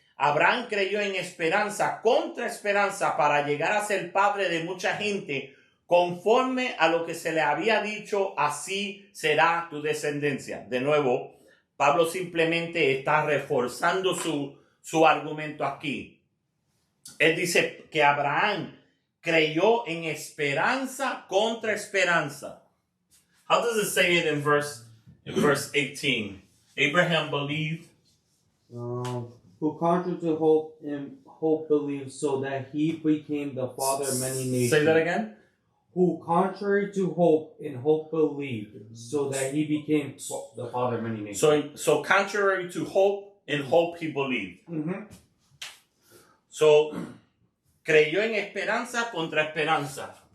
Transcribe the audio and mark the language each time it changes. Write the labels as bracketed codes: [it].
[es] Abraham creyó en esperanza, contra esperanza, para llegar a ser padre de mucha gente, conforme a lo que se le había dicho, así será tu descendencia. De nuevo, Pablo simplemente está reforzando su argumento aquí. Él dice que Abraham creyó en esperanza contra esperanza. [en] How does it say it in verse 18? Abraham believed. Who contrary to hope in hope believed, so that he became the father of many nations. Say that again. Who contrary to hope in hope believed, so that he became the father of many nations. So contrary to hope, in hope he believed. Mm-hmm. [es] So creyó en esperanza contra esperanza.